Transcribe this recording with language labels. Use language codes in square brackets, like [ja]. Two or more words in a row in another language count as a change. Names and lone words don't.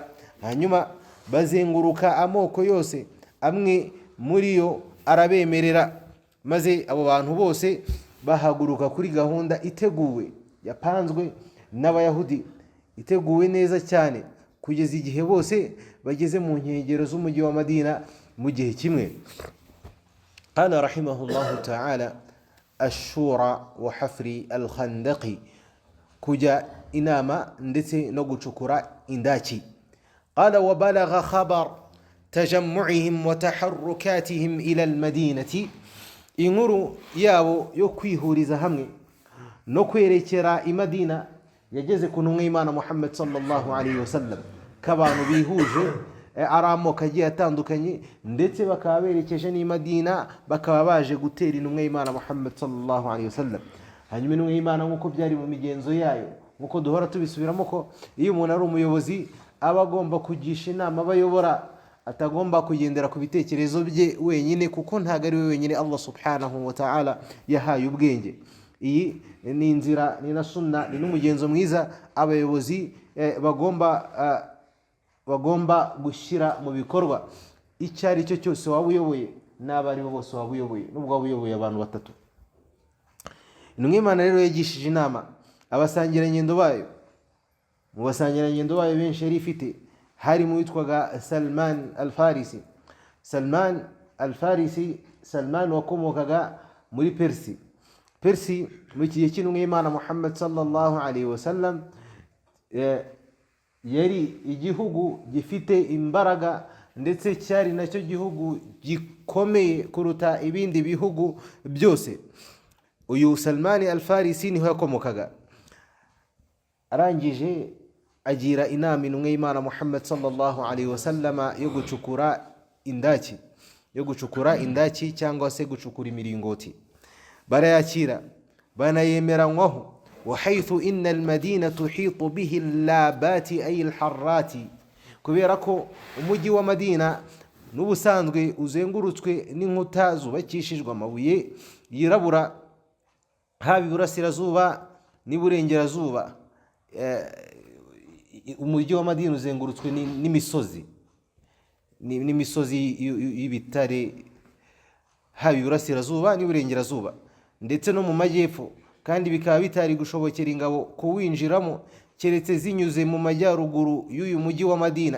[rw] Hanyuma bazenguruka amoko yose, amwe muri yo arabemerera, maze abo bantu bose bahaguruka kuri gahunda iteguwe, yapanzwe n'abayahudi, iteguwe neza cyane kugeza igihe bose bageze mu nkengero z'umujyi wa Madina mu gihe kimwe. [ar] قال رحمه الله تعالى الشورى وحفر الخندق, [rw] kujya inama ndetse no gucukura indaki. [ar] قال وبلغ خبر تجمعهم وتحركاتهم إلى المدينة, [rw] inkuru yabo yo kwihuriza hamwe no kwerekera i Madina yageze ku ntumwa y'Imana Muhammad [ar] صلى الله عليه وسلم, [rw] k'abantu bihuje ari amoko agiye atandukanye ndetse bakaba berekeje n'i Madina, bakaba baje gutera intumwa y'Imana Muhammad [ar] صلى الله عليه وسلم. [rw] Hanyuma intumwa y'Imana nk'uko byari mu migenzo yayo, nk'uko duhora tubisubiramo ko iyo umuntu ari umuyobozi aba agomba kugisha inama abayobora, atagomba kugendera ku bitekerezo bye wenyine, kuko ntago ari we wenyine [ar] الله سبحانه وتعالى [rw] yahaye ubwenge. Iyi ni inzira, ni na sunna, ni n'umugenzo mwiza abayobozi bagomba gushyira mu bikorwa. icyo ari cyo cyose waba uyoboye n'abo ari bo bose waba uyoboye, nubwo waba uyoboye abantu batatu. Intumwa y'Imana rero yagishije inama abasangirangendo bayo. Mu basangirangendo bayo benshi yari ifite harimo witwaga Salman al-Farisi. Salman al-Farisi, Salman wakomokaga muri Persi. Muri iki gihe cy'intumwa y'Imana Muhammad [ar] صلى الله عليه وسلم [rw] yari igihugu gifite imbaraga, ndetse cyari nacyo gihugu gikomeye kuruta ibindi bihugu byose. Uyu Salman al-Farisi niho yakomokaga. Arangije agira inama intumwa y'Imana Muhammad [ar] صلى الله عليه وسلم [rw] yo gucukura indaki cyangwa se gucukura imiringoti. Barayakira banayemeranywaho. [ar] وحيث إن المدينة تحيط به اللابات أي الحرات, [rw] kubera ko umujyi wa Madina n'ubusanzwe uzengurutswe n'inkuta zubakishijwe amabuye yirabura, haba iburasirazuba n'iburengerazuba. Umujyi wa Madina uzengurutswe n'imisozi y'ibitare, haba iburasirazuba n'iburengerazuba ndetse no mu majyepfo, kandi bikaba bitari gushobokera ingabo kuwinjiramo keretse zinyuze mu majyaruguru y'uyu mujyi wa Madina.